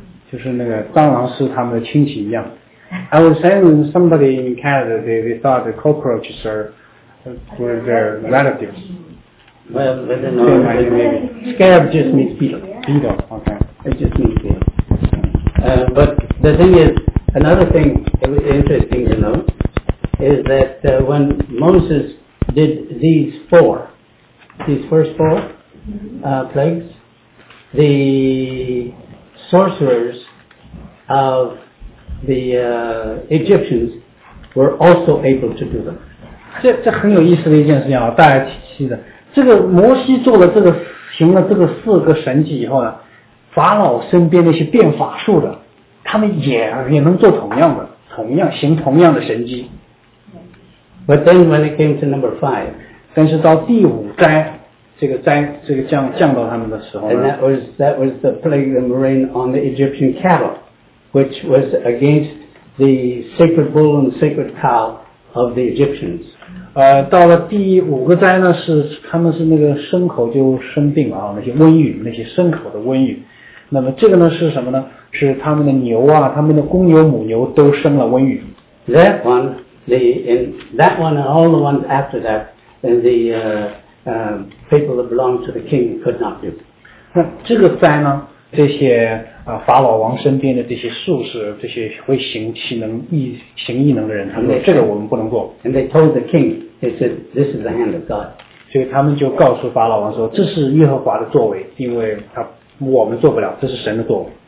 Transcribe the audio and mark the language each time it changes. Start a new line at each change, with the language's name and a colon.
Chinese: 就是那个蟑螂是他们的亲戚一样。
English: I was saying somebody in Canada, they thought the cockroaches were their relatives. Well, I don't know. Maybe. Scarab just means beetle. Beetle, okay. It just means beetle. But the thing is, another thing that was interesting to know is that when Moses did these first four plagues, the... sorcerers of the Egyptians were also able to do them.
Chinese: 这很有意思的一件事情啊，大家提起的这个摩西做了这个行了这个四个神迹以后呢，法老身边那些变法术的，他们也能做同样的神迹。
English: But then when it came to number five,
Chinese: 但是到第五灾。这个降到他们的时候呢
English: ，and that was the plague that rained on the Egyptian cattle, which was against the sacred bull and sacred cow of the Egyptians.
Chinese: 到了第五个灾呢，是他们是那个牲口就生病啊，那些瘟疫，那些牲口的瘟疫。那么这个呢是什么呢？是他们的牛啊，他们的公牛、母牛都生了瘟疫。
English: That one, the in that one and all the ones after that people that belonged to the king could not do.
Chinese: 那这个灾呢？这些法老王身边的这些术士，这些会行异能的人，他们说这个我们不能做。
English: And they told the king, they said, this is the hand of God.
Chinese: 所以他们就告诉法老王说，这是耶和华的作为，因为他我们做不了，这是神的作为。